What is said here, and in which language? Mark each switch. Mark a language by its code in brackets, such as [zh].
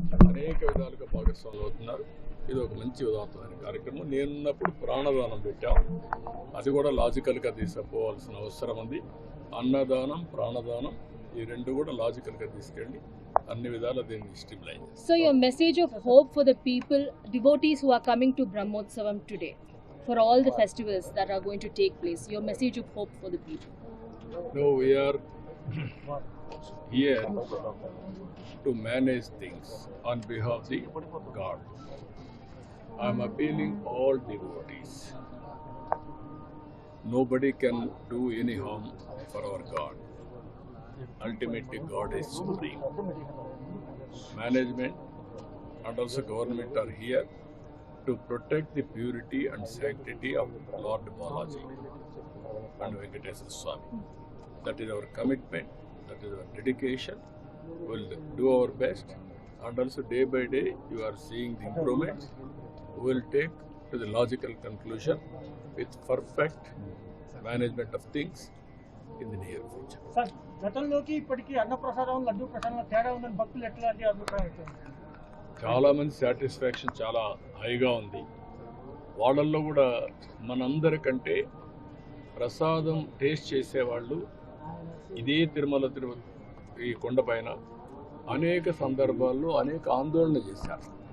[te] అనేక విధాలుగా భాగస్వాములు అవుతున్నారు. ఇది ఒక మంచి ఉదాత్తమైన కార్యక్రమం. నేనున్నప్పుడు ప్రాణదానం పెట్టాం. అది కూడా లాజికల్గా తీసుకుపోవాల్సిన అవసరం ఉంది. అన్నదానం, ప్రాణదానం ఈ 2 కూడా లాజికల్గా తీసుకెళ్ళి అన్ని విధాలు దీన్ని స్టిమ్లైన్ చేస్తాం. [en] So your message of hope for the people, devotees who are coming to Brahmotsavam today, for all the festivals that are going to take place, your message of hope for the people. No, we are here to manage things on behalf of the God. I am appealing all devotees. Nobody can do any harm for our God. Ultimately, God is supreme. Management and also government are here to protect the purity and sanctity of Lord Balaji and Venkateswara Swami. That is our commitment, that is our dedication. We will do our best, and also day by day you are seeing the improvements. We will take to the logical conclusion with perfect management of things in the near future. [te] Sir, గతంలోకి ఇప్పటికీ అన్న ప్రసాదం, లడ్డు ప్రసాదం తేడా ఉందని భక్తులు ఎట్లాంటి అభిప్రాయం? చాలా మంది సాటిస్ఫాక్షన్ చాలా హైగా ఉంది. వాళ్ళల్లో కూడా మనందరికంటే ప్రసాదం టేస్ట్ చేసేవాళ్ళు ఇదే తిరుమల ఈ కొండపైన అనేక సందర్భాల్లో అనేక ఆందోళన చేశారు.